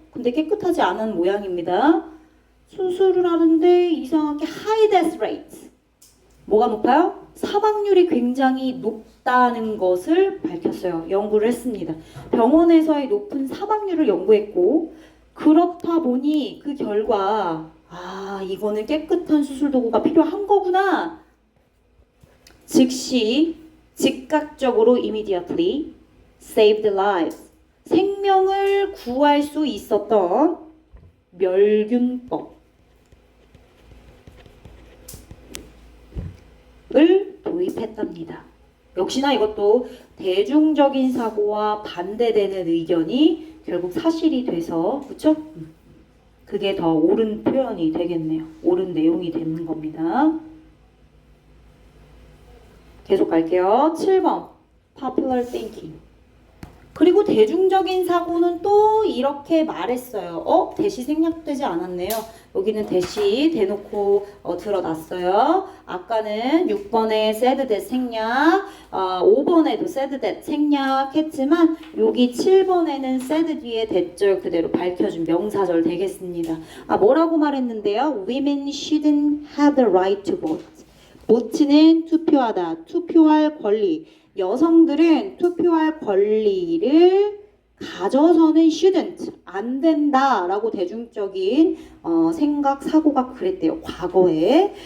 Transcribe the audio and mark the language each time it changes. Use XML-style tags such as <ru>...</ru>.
<ko>근데 깨끗하지 않은 모양입니다. 수술을 하는데 이상하게</ko> <en>high death rate.</en> <ko>뭐가 높아요? 사망률이 굉장히 높다는 것을 밝혔어요. 연구를 했습니다. 병원에서의 높은 사망률을 연구했고 그렇다 보니 그 결과 이거는 깨끗한 수술 도구가 필요한 거구나. 즉시 즉각적으로</ko> <en>immediately saved lives.</en> <ko>생명을 구할 수 있었던 멸균법을 도입했답니다. 역시나 이것도 대중적인 사고와 반대되는 의견이 결국 사실이 돼서 그쵸? 그게 더 옳은 표현이 되겠네요. 옳은 내용이 되는 겁니다. 계속 갈게요. 7번 popular thinking. 그리고 대중적인 사고는 또 이렇게 말했어요. 대시 생략되지 않았네요. 여기는 대시 대놓고 드러났어요. 아까는 6번에 said that 생략, 5번에도 said that 생략했지만 여기 7번에는 said 뒤에 대절 그대로 밝혀준 명사절 되겠습니다. 뭐라고 말했는데요?</ko> <en>Women shouldn't have the right to vote.</en> <ko>vote는 투표하다, 투표할 권리. 여성들은 투표할 권리를 가져서는 shouldn't, 안 된다라고 대중적인 생각, 사고가 그랬대요. 과거에.</ko>